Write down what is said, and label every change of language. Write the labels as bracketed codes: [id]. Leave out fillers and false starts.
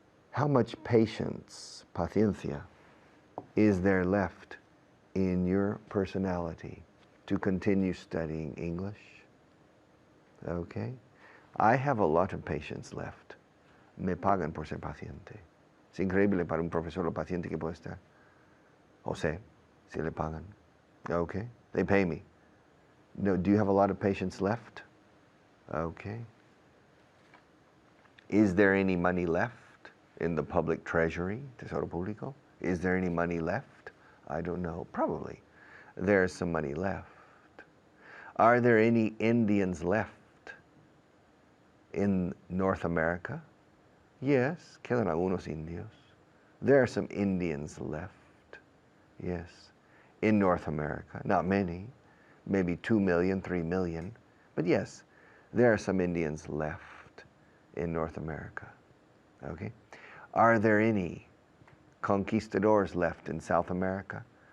[en] How much patience, paciencia, is there left in your personality to continue studying English? Okay? I have a lot of patience left. [es] Me pagan por ser paciente. Es increíble para un profesor lo paciente que puede estar. [en] José, [es] si le pagan. [en] Okay? They pay me. No, do you have a lot of patience left? Okay. Is there any money left in the public treasury, Tesoro Público? Is there any money left? I don't know. Probably. There's some money left. Are there any Indians left in North America? [es] Yes, quedan algunos indios. [en] There are some Indians left. Yes. In North America. Not many. Maybe 2 million, 3 million. But yes, there are some Indians left in North America. Okay? Are there any conquistadors left in South America?